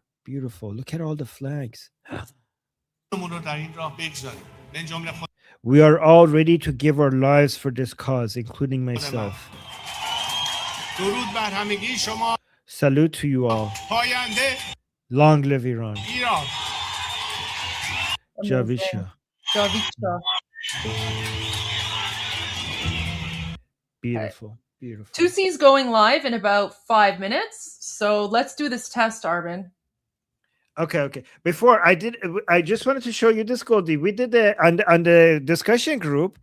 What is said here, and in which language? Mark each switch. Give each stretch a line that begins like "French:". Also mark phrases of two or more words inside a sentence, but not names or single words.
English: Beautiful. Look at all the flags. We are all ready to give our lives for this cause, including myself. Salute to you all. Long live Iran. Javisha. Javisha. Beautiful. Beautiful. 2C's going live in about 5 minutes. So let's do this test, Armin. Okay. Before I just wanted to show you this, Goldie. We did on the discussion group.